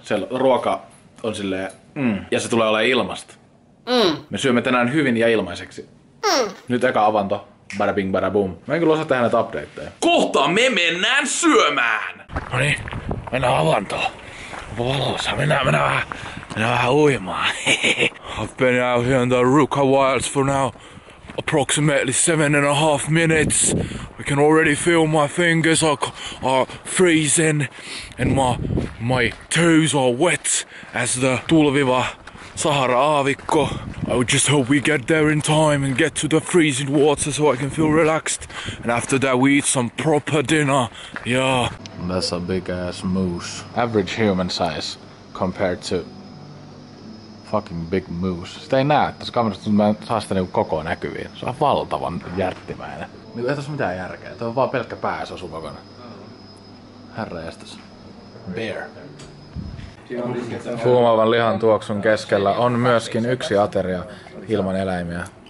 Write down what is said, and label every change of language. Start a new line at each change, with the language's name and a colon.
Finnish: Siellä ruoka on silleen ja se tulee olemaan ilmasta. Me syömme tänään hyvin ja ilmaiseksi. Nyt eka avanto. Bada bing bada boom. Mä en kyllä osaa tehdä näitä updateja. Kohta me mennään syömään! Noniin, mennään avantoon. Valossa, mennään vähän uimaan.
English: I've been out here in the Ruka Wilds for now approximately 7.5 minutes. I can already feel my fingers are freezing and my toes are wet as the
Finnish: tulviva Sahara-aavikko.
English: I would just hope we get there in time and get to the freezing water so I can feel relaxed. And after that we eat some proper dinner. Yeah. That's a big ass moose. Average human size compared to fucking big moose.
Finnish: Sitä ei näe. Tässä kamerasta mä saa sitä niinku koko näkyviin. Se on valtavan jättimäinen. Ei tässä mitään järkeä. Tuo on vaan pelkkä pää, se osuu kokonaan. Herra jästäs. Bear. Fuumaavan lihan tuoksun keskellä on myöskin yksi ateria ilman eläimiä.